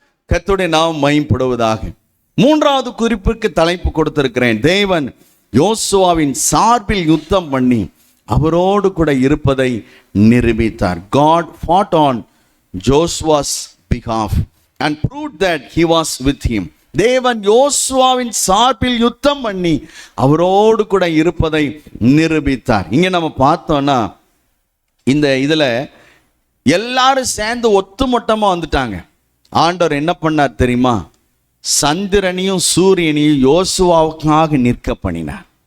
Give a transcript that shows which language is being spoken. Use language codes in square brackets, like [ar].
[ta] கர்த்தருடைய நாமம் மகிமைப்படுவதாக. 3வது குறிப்புக்கு தலைப்பு கொடுத்திருக்கிறேன். தேவன் யோசுவாவின் சார்பில் யுத்தம் பண்ணி அவரோடு கூட இருப்பதை நிரூபித்தார். [en] God fought on Joshua's behalf and proved that he was with him. [ta] தேவன் யோசுவாவின் சார்பில் யுத்தம் பண்ணி அவரோடு கூட இருப்பதை நிரூபித்தார். இங்க நம்ம பார்த்தோம்னா இந்த இதுல எல்லாரும் சேர்ந்து ஒத்துமொட்டமா வந்துட்டாங்க. ஆண்டவர் என்ன பண்ணார் தெரியுமா? சந்திரனையும் சூரியனையும் யோசுவாவுக்காக நிற்க பண்ணினார்.